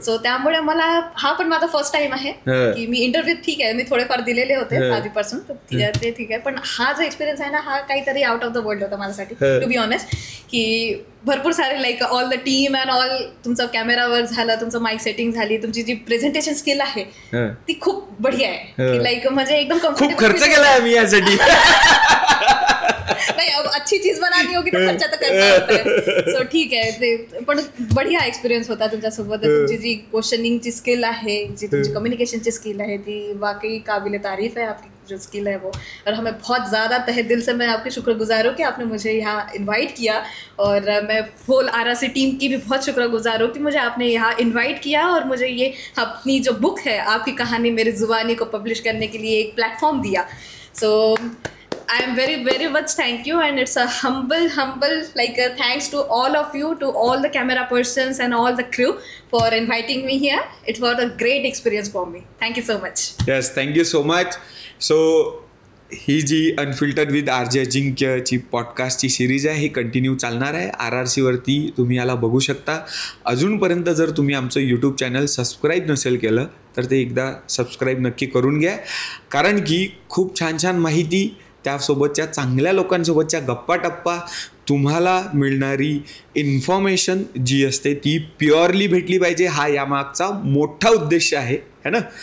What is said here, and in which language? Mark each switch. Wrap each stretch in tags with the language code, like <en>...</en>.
<mr>So त्यामुळे मला हा पण माझा फर्स्ट टाइम आहे की मी इंटरव्ह्यू, ठीक आहे मी थोडेफार दिलेले होते आधीपासून, ते ठीक आहे, पण हा जो एक्सपिरियन्स आहे ना हा काहीतरी</mr> <en>out of the world</en> <mr>होता माझ्यासाठी,</mr> <en>To be honest.</en> <mr>की भरपूर सारे</mr> <en>like all the team and all,</en> <mr>तुमचं कॅमेरावर झालं, तुमचं माईक सेटिंग झाली, तुमची जी प्रेझेंटेशन स्किल आहे ती खूप बढिया आहे. लाईक म्हणजे एकदम खूप खर्च केलाय मी यासाठी.</mr> <hi>नहीं, अब अच्छी चीज बनानी होगी तो खर्चा तो करना होता है.</hi> <mr>सो ठीक आहे, ते पण बढिया एक्सपिरियन्स होता तुमच्यासोबत. तुमची जी क्वेश्चनिंगची स्किल आहे, जी तुमची कम्युनिकेशनची स्किल है, ती</mr> <hi>वाकई काबिल तारीफ है. आपकी जो स्किल है वो, और हमें बहुत ज़्यादा तहे दिल से मैं आपकी शुक्रगुजार हूँ कि आपने मुझे यहाँ इनवाइट किया, और मैं होल RRC टीम की भी बहुत शुक्रगुजार हूँ कि मुझे आपने यहाँ इनवाइट किया और मुझे ये अपनी जो बुक है आपकी कहानी मेरी ज़ुबानी को पब्लिश करने के लिए एक प्लेटफॉर्म दिया.</hi> <en>So I am very, very much thank you, and it's a humble like thanks to all of you, to all the camera persons and all the crew for inviting me here. It was a great experience for me. Thank you so much. Yes, thank you so much.</en> <mr>So he G unfiltered with RJ अजिंक्यची पॉडकास्टची series आहे ही continue चालणार आहे. RRCवरती तुम्ही याला बघू शकता. अजूनपर्यंत जर तुम्ही आमचं यूट्यूब चॅनल सबस्क्राईब नसेल केलं तर ते एकदा सबस्क्राईब नक्की करून घ्या, कारण की खूप छान छान माहिती, त्यासोबतच्या चांगल्या लोकांसोबतच्या गप्पा टप्पा, तुम्हाला मिळणारी इन्फॉर्मेशन जी असते ती प्युअरली भेटली पाहिजे, हा यामागचा मोठा उद्देश आहे. है ना.</mr>